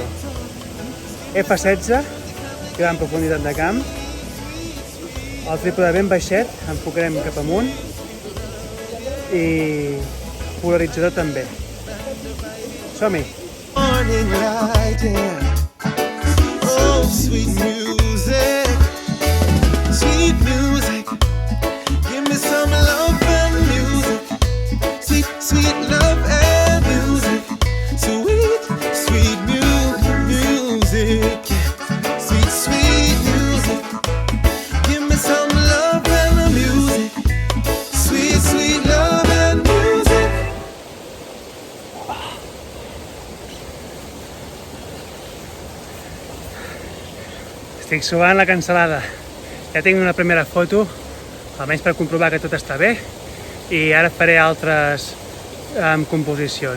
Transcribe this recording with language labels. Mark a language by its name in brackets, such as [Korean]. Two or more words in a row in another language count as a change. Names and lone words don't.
[Catalan] F16, gran profunditat de camp, el trípode ben baixet, enfocarem cap amunt i polaritzador també. Som-hi! [English] Morning light, yeah. Oh, sweet music, sweet music. Give me some love and music, sweet, sweet love and music. Sweet, sweet music, sweet, sweet music. Give me some love and music, sweet, sweet love and music. [Catalan] Estic suant la cansalada. Ja tinc una primera foto, almenys per comprovar que tot està bé, i ara faré altres composicions.